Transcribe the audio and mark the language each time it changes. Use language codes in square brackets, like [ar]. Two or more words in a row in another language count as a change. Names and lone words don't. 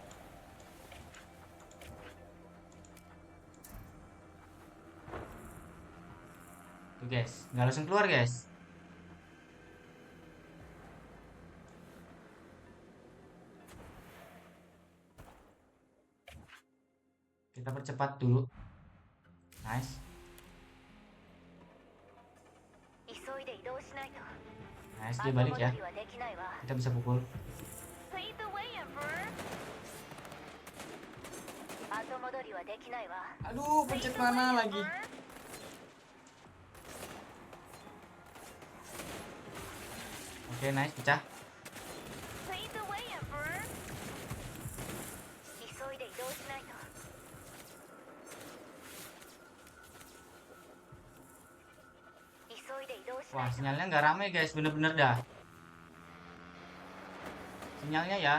[id] Tuh guys, nggak langsung keluar guys. Kita percepat dulu. Nice. [ja] 急いで移動しないと。 [id] Nice, [ja] 後 [id] dia [ja] 戻 [id] balik [ja] り [id] ya. [ja] はできないわ。 [id] Kita bisa pukul. [en] Lead the way, Emperor. [ja] 後戻りはできないわ。 [id] Aduh, [en] Lead [id] pencet [en] the way, [id] mana lagi? [en] Emperor. [id] Oke, nice, pecah. [en] Lead the way, Emperor. [ja] 急いで移動しないと。急いで移動しな [id] Wah, [ja] いと。 [id] sinyalnya nggak rame guys, bener-bener dah. Sinyalnya ya.